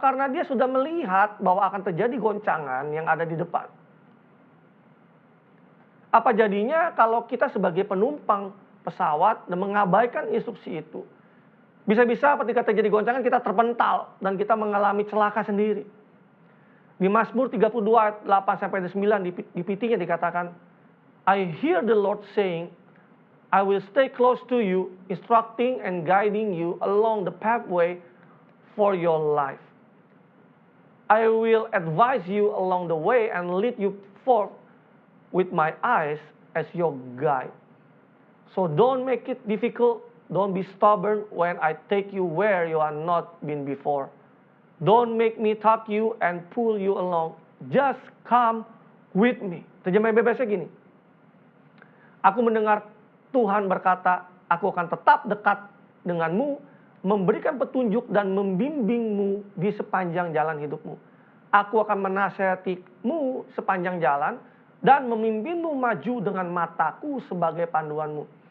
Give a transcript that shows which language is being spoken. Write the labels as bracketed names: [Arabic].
[Indonesian] Karena dia sudah melihat bahwa akan terjadi goncangan yang ada di depan. Apa jadinya kalau kita sebagai penumpang pesawat dan mengabaikan instruksi itu? Bisa-bisa ketika terjadi goncangan kita terpental dan kita mengalami celaka sendiri. Di Mazmur 32 ayat 8-9 di PT-nya dikatakan, [English] I hear the Lord saying, I will stay close to you, instructing and guiding you along the pathway for your life. I will advise you along the way and lead you forth with my eyes as your guide. So don't make it difficult. Don't be stubborn when I take you where you are not been before. Don't make me tug you and pull you along. Just come with me. [Indonesian] Terjemahan bebasnya gini. Aku mendengar Tuhan berkata, aku akan tetap dekat denganmu, memberikan petunjuk dan membimbingmu di sepanjang jalan hidupmu. Aku akan menasihatimu sepanjang jalan dan memimpinmu maju dengan mataku sebagai panduanmu.